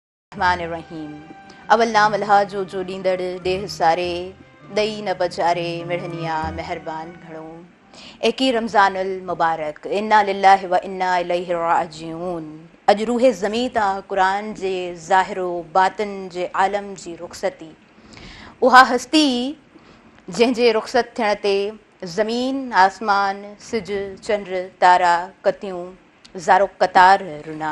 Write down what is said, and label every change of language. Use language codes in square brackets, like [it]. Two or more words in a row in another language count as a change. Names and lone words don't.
[sd] रहमान रहीम अवल नाम अल्लाह जो ॾींदड़ ॾेह सारे ॾई न पचारे मिढ़निया मेहरबान घणो एकी रमज़ानुल मुबारक [ar] إنا لله وإنا إليه راجعون. [sd] अॼु रूहे ज़मीं तां क़ुरान जे ज़ाहिरो बातिन जे आलम जी रुख़सती, उहा हस्ती जंहिंजे रुख़सत थियण ते ज़मीन आसमान सिज चंड तारा कतियूं ज़ारो कतार रुना।